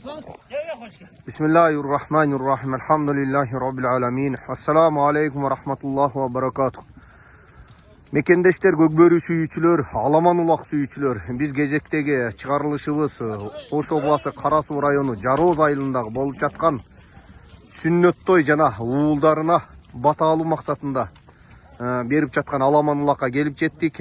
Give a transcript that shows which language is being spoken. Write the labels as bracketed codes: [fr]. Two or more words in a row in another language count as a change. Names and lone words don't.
[ar] بسم الله الرحمن الرحيم. الحمد لله رب العالمين. السلام عليكم ورحمة الله وبركاته. [ky] Mekendештер, көкбөрү сүйүүчүлөр, аламан улак сүйүүчүлөр. Биз кезектеги чыгарылышыбыз Ош областы Кара Суу району Жароз айылындагы болуп жаткан сүннөт той жана уулдарына бата алуу максатында берип жаткан аламан улакка келип жеттик.